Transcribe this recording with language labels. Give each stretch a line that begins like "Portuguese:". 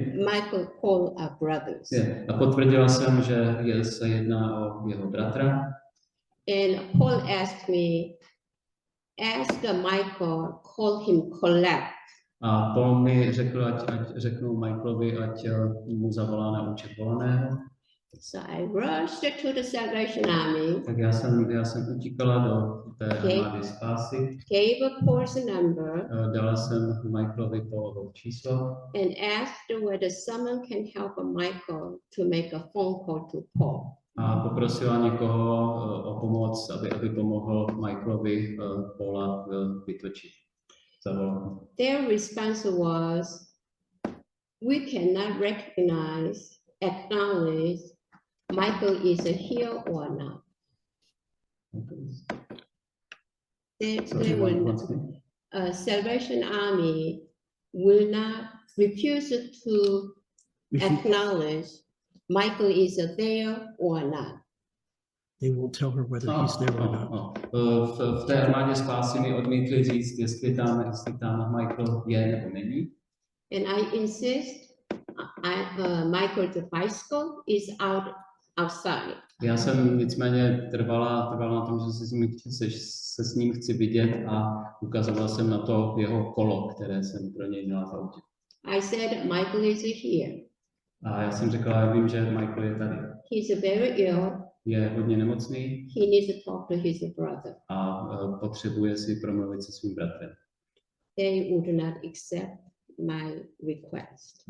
English: Michael, Paul are brothers.
Czech: A potvrdila jsem, že se jedná o jeho bratra.
English: And Paul asked me, ask Michael, call him collect.
Czech: A Paul mi řekl, ať řeknu Michaelovi, ať mu zavolá na účet volaného.
English: So I rushed to the Salvation Army.
Czech: Tak já jsem utíkala do té armády spásy.
English: Gave Paul's number.
Czech: Dala jsem Michaelovi Paulovo číslo.
English: And asked whether someone can help Michael to make a phone call to Paul.
Czech: A poprosila někoho o pomoc, aby pomohl Michaelovi Paula vytočit. Zavolal.
English: Their response was, we cannot recognize, acknowledge Michael is here or not. They will not. Salvation Army will not refuse to acknowledge Michael is there or not. They won't tell her whether he's there or not.
Czech: V té armádě spásy mi odmítli říct, jestli tam Michael je nebo není.
English: And I insist, Michael's bicycle is outside.
Czech: Já jsem nicméně trvala na tom, že se s ním chci vidět a ukazoval jsem na to jeho kolo, které jsem pro něj měla v autě.
English: I said, Michael is here.
Czech: A já jsem řekla, já vím, že Michael je tady.
English: He's very ill.
Czech: Je hodně nemocný.
English: He needs to talk to his brother.
Czech: A potřebuje si promluvit se svým bratrem.
English: They would not accept my request.